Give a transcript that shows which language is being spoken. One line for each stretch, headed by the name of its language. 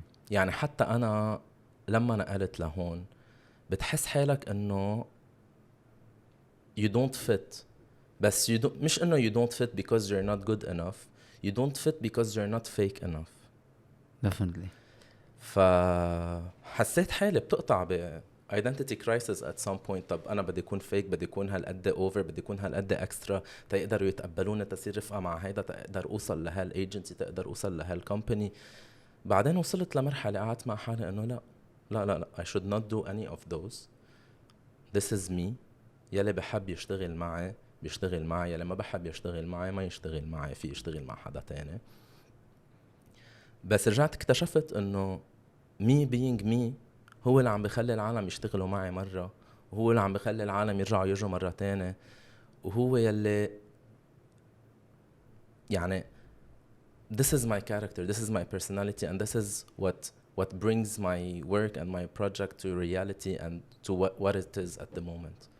Arabic: يعني حتى أنا لما نقلت لهون بتحس حالك إنه
English: you don't fit.
Arabic: بس مش إنه
English: you don't fit because you're not good enough. You don't fit because you're not fake enough. definitely.
Arabic: فحسيت حالي بتقطع
English: identity crisis at some point.
Arabic: طب أنا بدي أكون fake، بدي أكون هالقد over، بدي أكون هالقد extra تقدروا يتقبلوني، تصير رفقة مع هيدا، تقدر أوصل لهالايجنسي، تقدر أوصل لهالكمباني. بعدين وصلت لمرحلة قعدت مع حالي إنه لا لا لا لا
English: I should not do any of those. This is me.
Arabic: يلي بحب يشتغل معي بيشتغل معي، يلي ما بحب يشتغل معي ما يشتغل معي، في يشتغل مع حدا تاني. بس رجعت اكتشفت انه
English: me being me
Arabic: هو اللي عم بخلي العالم يشتغلوا معي مرة، وهو اللي عم بخلي العالم يرجعوا يجوا مرة تانية، وهو يلي يعني
English: this is my character, this is my personality, and this is what brings my work and my project to reality and to what it is at the moment.